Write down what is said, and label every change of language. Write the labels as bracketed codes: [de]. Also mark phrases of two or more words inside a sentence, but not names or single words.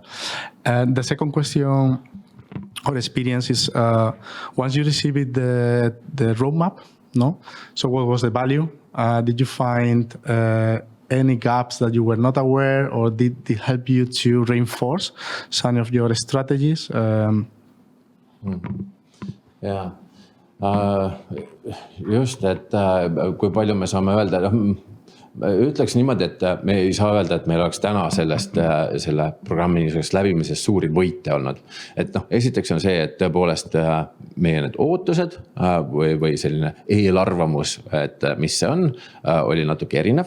[en] And the second question or experience is once you received the roadmap, no? So what was the value? Did you find any gaps that you were not aware, or did it help you to reinforce some of your strategies? [et] Jaa, just, et kui palju me saame öelda, ütleks niimoodi, et me ei saa öelda, et meil oleks täna selle programmi läbimisest suuri võite olnud. Et esiteks on see, et tõepoolest meie need ootused või selline eelarvamus, et mis see on, oli natuke erinev.